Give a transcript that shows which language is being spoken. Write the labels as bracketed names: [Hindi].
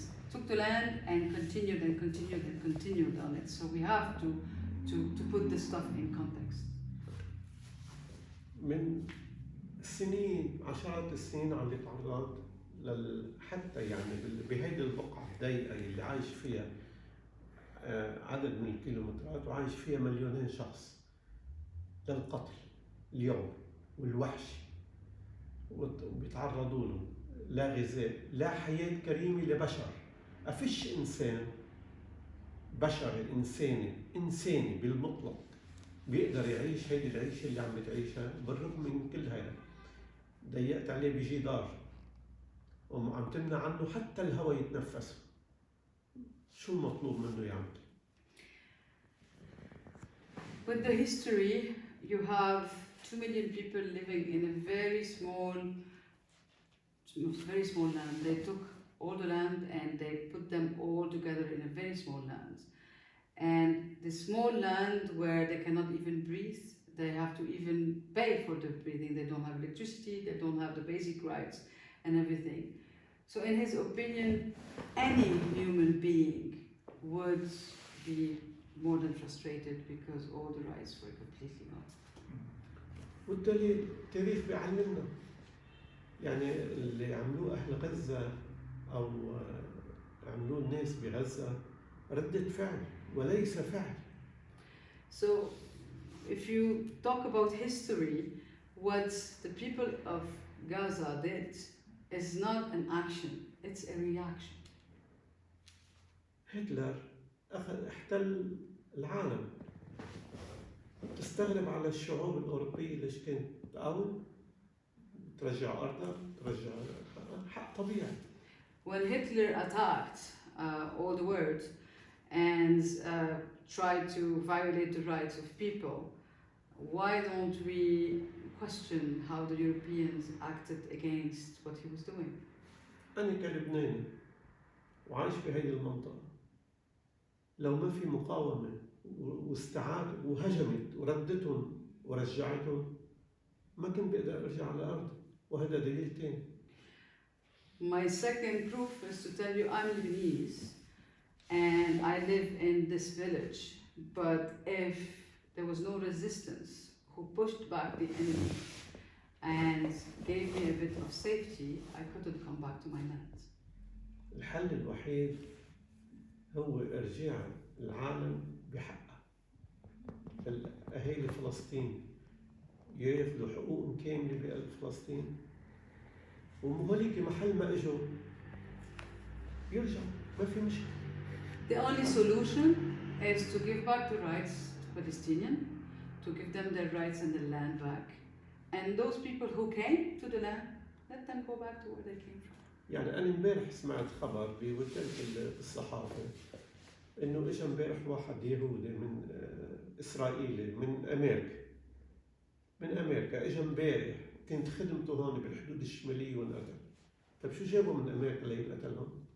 [English] took the land and continued and continued and continued on it. So we have to put this stuff in context. [Arabic] من سنين، عشرات السنين عم يتعرض حتى يعني بهيدي البقعة الضيقة اللي عايش فيها عدد من الكيلومترات وعايش فيها مليونين شخص للقتل اليوم والوحش، وبيتعرضوا له لا غذاء، لا حياة كريمة لبشر. أفش إنسان بشر إنساني بالمطلق بيقدر يعيش هيدي العيشة اللي عم بتعيشها، بالرغم من كل هذا ضيقت عليه بجدار وعم تمنع عنه حتى الهواء يتنفسه. شو المطلوب منه يعمل؟ [English] With the history, you have 2 million people living in a very small land. They took all the land and they put them all together in a very small land. And the small land where they cannot even breathe, they have to even pay for the breathing. They don't have electricity, they don't have the basic rights and everything. So in his opinion, any human being would be more than frustrated because all the rights were completely gone. [Arabic] والدليل التاريخ بيعلمنا، يعني اللي عملوه أهل غزة أو عملوه الناس بغزة ردة فعل وليس فعل. [English] So if you talk about history, what the people of Gaza did is not an action, it's a reaction. [Arabic] هتلر احتل العالم. تستغرب على الشعوب الأوروبية ليش كانت تقاوم، ترجع أرضها، ترجع حق طبيعي. [English] When Hitler attacked all the world and tried to violate the rights of people, why don't we question how the Europeans acted against what he was doing? [Arabic] أنا كلبناني وعايش بهذه المنطقة، لو ما في مقاومة واستعادت وهجمت وردتهم ورجعتهم ما كنت بقدر أرجع على الأرض، وهذا دليل تاني. [English] My second proof is to tell you I'm Lebanese and I live in this village, but if there was no resistance who pushed back the enemy and gave me a bit of safety, I couldn't come back to my land. [Arabic] الحل الوحيد هو إرجاع العالم بحقه. أهالي فلسطين ياخذوا حقوقهم كاملة بقلب فلسطين، وهوليك محل ما اجوا يرجعوا، ما في مشكلة. [English] The only solution is to give back the rights to Palestinians, to give them their rights and the land back, and those people who came to the land, let them go back to where they came from. [Arabic] يعني أنا امبارح سمعت خبر بوكالة الصحافة إنه إجا امبارح واحد يهودي من إسرائيلي من أمريكا إجا امبارح، كانت خدمته هون بالحدود الشمالية وانقتل. طيب شو جابوا من أمريكا ليقتلهم؟